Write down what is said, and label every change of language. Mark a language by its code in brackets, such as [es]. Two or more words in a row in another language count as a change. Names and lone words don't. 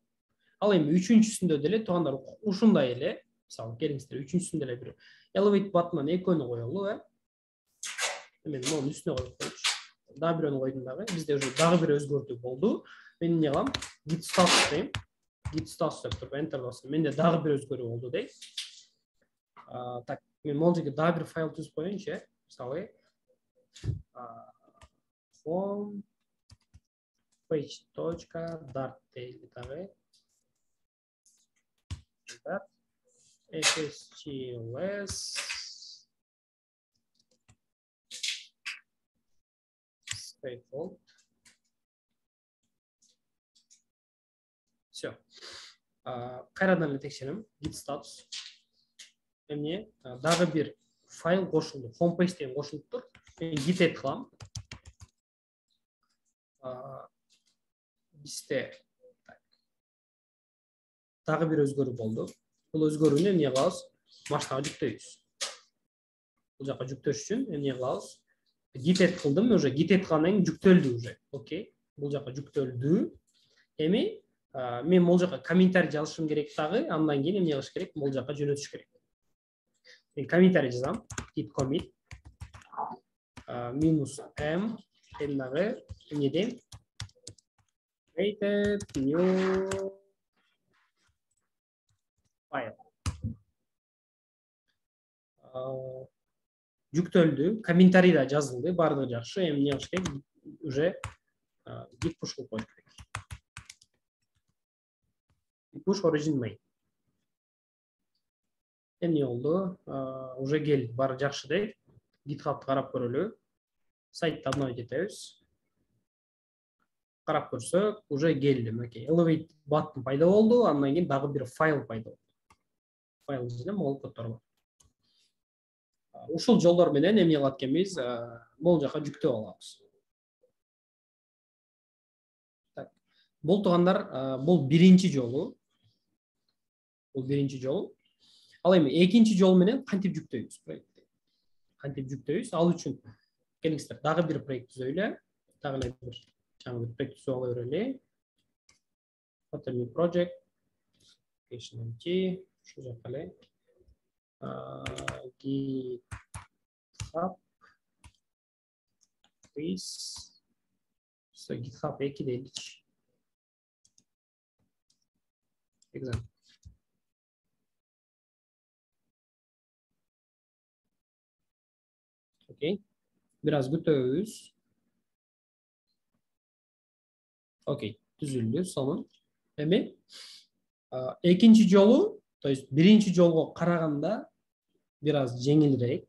[ky] Ал эми үчүнчүсүндө деле туугандар ушундай эле, мисалы келиңиздер, үчүнчүсүндө эле бир [en] elevate button'дан [ky] экөөнү коелу, Мен мунун үстүнө коюп коечу. Дагы бирөөнү койдум дагы. Бизде уже дагы бир өзгөртүү болду. Мен эмне кылам? [en] Git status [ky] дейм. [en] Git status [ky] деп туруп enter басам. Менде дагы бир өзгөрүү болду дейт. Так, мен могул жерге дагы бир файл түзүп коеюнчу, мисалы home page.dart дейли дагы. [en] SSTLS default. [ru] Все. [ky] Кайрадан эле текшерем. [en] Git status. [ky] Эмне? Дагы бир файл кошулду. Home page деген кошулуптур. Мен [en] git add [ky] кылам. Бизде дагы бир өзгөрүү болду. Бул өзгөрүүнү эмне кылабыз? Машинага жүктөйбүз. Бул жака жүктөш үчүн эмне кылабыз? [en] Git add [ky] кылдым, уже [en] git add [ky] кылгандан кийин жүктөлдү уже. Окей. Бул жака жүктөлдү. Эми мен могул жака комментарий жазышым керек дагы, андан кийин эмне кылыш керек? Могул жака жөнөтүш керек. Мен комментарий жазам. [en] Git commit -m [ky] дагы эмне дейм? [en] Created new file. [ky] Жүктөлдү, комментарий да жазылды, баардыгы жакшы. Эмне кылыш керек? Уже [en] git push [ky] кылып коюш керек. [en] Git push origin main. [ky] Эмне болду? Уже келди, баары жакшы дейт. GitHub'ты карап көрөлү. Сайтты обновить этебиз. Карап көрсөк, уже келди. Окей, [en] elevate button [ky] пайда болду, андан кийин дагы бир файл пайда болду. Файл ичинде могул коддор бар. Ушул жолдор менен эмне кылат экенбиз? Могул жака жүктөп алабыз. Так. Бул туугандар, бул биринчи жолу. Ал эми экинчи жол менен кантип жүктөйбүз проектти? Ал үчүн келиңиздер, дагы бир проект түзөйлү. Дагы эле бир жаңы бир проект түзүп ала берели. [en] New project. [ky] HTML, ушул жака эле. GitHub. Please. GitHub 2 deylik. Example. Окей. Biraz күтөбүз. Окей, түзүлдү сонун. Эми экинчи жолу, то есть биринчи жолго караганда biraz жеңилирээк.